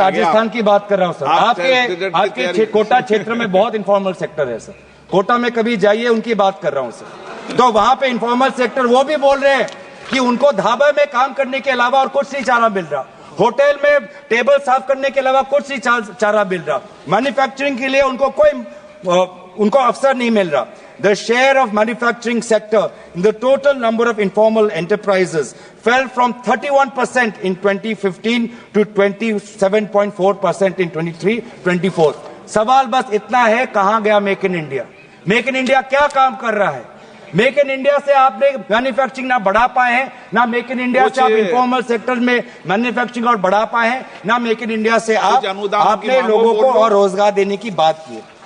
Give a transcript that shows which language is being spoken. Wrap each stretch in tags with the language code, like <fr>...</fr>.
<hi>राजस्थान की बात कर रहा हूं सर, आपके कोटा क्षेत्र में बहुत इनफॉर्मल सेक्टर है सर, कोटा में कभी जाइए, उनकी बात कर रहा हूं सर। तो वहां पे इनफॉर्मल सेक्टर वो भी बोल रहे हैं कि उनको ढाबे में काम करने के अलावा और कुछ नहीं चारा मिल रहा, होटल में टेबल साफ करने के अलावा कुछ नहीं चारा मिल रहा, मैन्युफैक्चरिंग के लिए उनको अवसर नहीं मिल रहा।</hi> <en>The share of manufacturing sector in the total number of informal enterprises fell from 31% in 2015 to 27.4% in 23-24।</en> <hi>सवाल बस इतना है, कहां गया make in India? Make in India क्या काम कर रहा है? मेक इन इंडिया से आपने मैन्युफैक्चरिंग ना बढ़ा पाए हैं, ना मेक इन इंडिया से आप इनफॉर्मल सेक्टर में मैन्युफैक्चरिंग और बढ़ा पाए हैं, ना मेक इन इंडिया से आपने लोगों को और रोजगार देने की बात की है।</hi>